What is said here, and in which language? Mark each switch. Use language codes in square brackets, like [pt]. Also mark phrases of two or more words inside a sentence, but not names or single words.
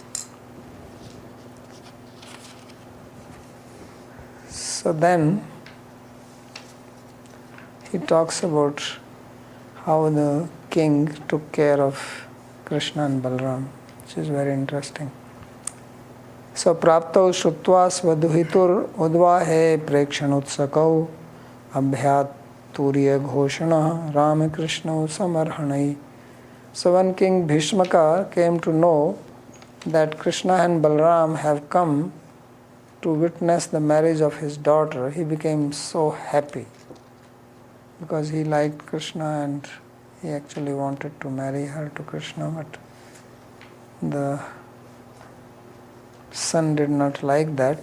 [en] So then he talks about how the king took care of Krishna and Balaram, which is very interesting. [sa] सो प्राप्तौ श्रुत्वा स्वदुहितुर् उद्वहे प्रेक्षनुत्सकौ अभ्यत् तुरीय घोषण रामकृष्ण समर्हनै. [en] So when King Bhishmaka came to know that Krishna and Balaram have come to witness the marriage of his daughter, he became so happy because he liked Krishna and he actually wanted to marry her to Krishna, but the son did not like that.